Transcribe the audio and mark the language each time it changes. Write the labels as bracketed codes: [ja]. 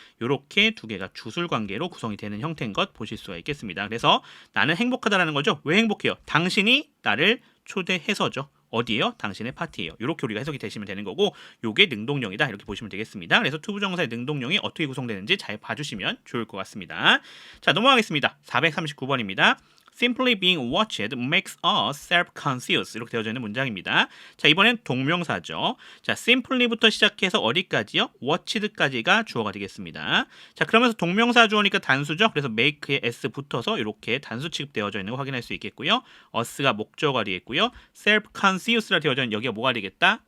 [ko] 이렇게 두 개가 주술 관계로 구성이 되는 형태인 것 보실 수가 있겠습니다. 그래서 나는 행복하다라는 거죠. 왜 행복해요? 당신이 나를 초대해서죠. 어디에요? 당신의 파티예요. 이렇게 우리가 해석이 되시면 되는 거고, 요게 능동형이다 이렇게 보시면 되겠습니다. 그래서 투부정사의 능동형이 어떻게 구성되는지 잘 봐주시면 좋을 것 같습니다. 자, 넘어가겠습니다. 439번입니다. [en] Simply being watched makes us self-conscious [ko] 이렇게 되어져 있는 문장입니다. 자, 이번엔 동명사죠. 자, simply부터 시작해서 어디까지요? watched까지가 주어가 되겠습니다. 자, 그러면서 동명사 주어니까 단수죠. 그래서 make에 s 붙어서 이렇게 단수 취급되어져 있는 거 확인할 수 있겠고요. us가 목적어가 되겠고요. self-conscious라 되어져 있는 여기가 뭐가 되겠다?